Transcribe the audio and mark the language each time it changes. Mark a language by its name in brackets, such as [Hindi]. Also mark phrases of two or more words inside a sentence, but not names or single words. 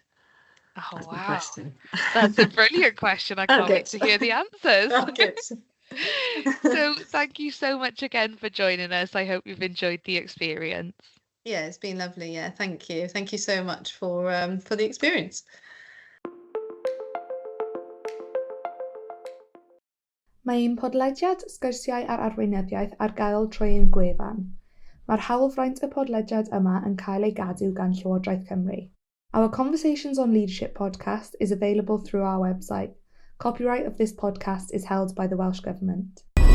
[English] Oh, That's wow. my question. That's a brilliant question. I can't wait to hear the answers. Okay. So thank you so much again for joining us. I hope you've enjoyed the experience. Yeah, it's been lovely. Yeah, thank you. Thank you so much for the experience. [Welsh] Mae un podlediad Sgwrsiau ar arweinyddiaeth ar gael trwy ein gwefan. Mae'r hawlfraint y podlediad yma yn cael ei gadw gan Llywodraeth Cymru. [English] Our Conversations on Leadership podcast is available through our website. Copyright of this podcast is held by the Welsh Government.